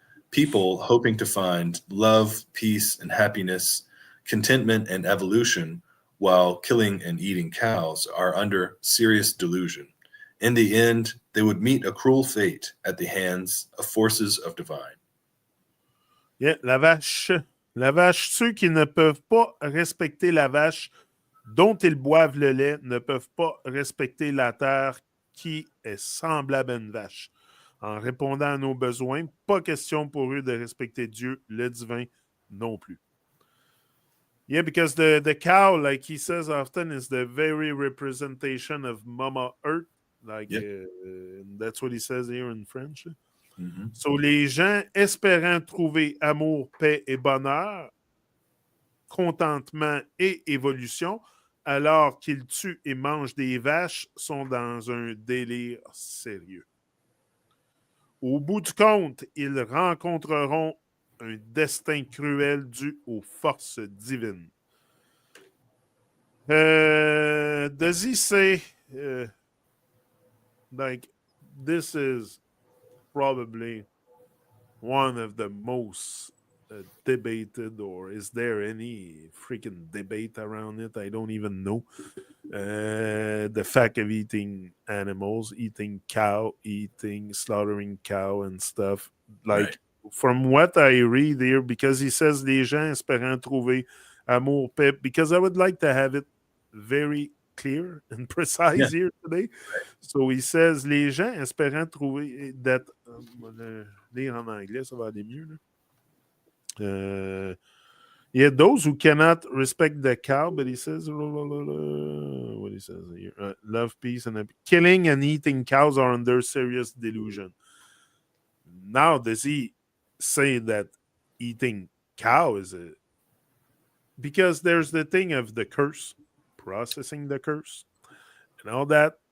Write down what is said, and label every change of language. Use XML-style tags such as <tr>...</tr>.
<en>People hoping to find love, peace, and happiness, contentment, and evolution while killing and eating cows are under serious delusion. In the end, they would meet a cruel fate at the hands of forces of divine.</en> <fr>Yeah, la vache. La vache, ceux qui ne peuvent pas respecter la vache dont ils boivent le lait ne peuvent pas respecter la terre qui est semblable à une vache. En répondant à nos besoins, pas question pour eux de respecter Dieu, le divin, non plus.</fr> <en>Yeah, because the cow, like he says often, is the very representation of Mama Earth. Like, Yeah. that's what he says here in French. Mhm.</en> <fr>So, les gens espérant trouver amour, paix et bonheur, contentement et évolution, alors qu'ils tuent et mangent des vaches, sont dans un délire sérieux. Au bout du compte, ils rencontreront un destin cruel dû aux forces divines.</fr> <en>Does he say, like, this is probably one of the most debated, or is there any freaking debate around it? I don't even know. The fact of eating animals, eating cow, slaughtering cow and stuff. Like, Right. from what I read here, because he says</en> <fr>les gens espérant trouver amour, paix,</fr> <en>because I would like to have it very clear and precise here today. So he says</en> <fr>les gens espérant trouver</fr> <en>that.</en> <fr>Lire en anglais, ça va aller mieux. Là.</fr> <en>Yeah, those who cannot respect the cow, but he says, what he says here, love, peace, and killing and eating cows are under serious delusion. Now, does he say that eating cow is a because there's the thing of the curse, processing the curse, and all that.</en>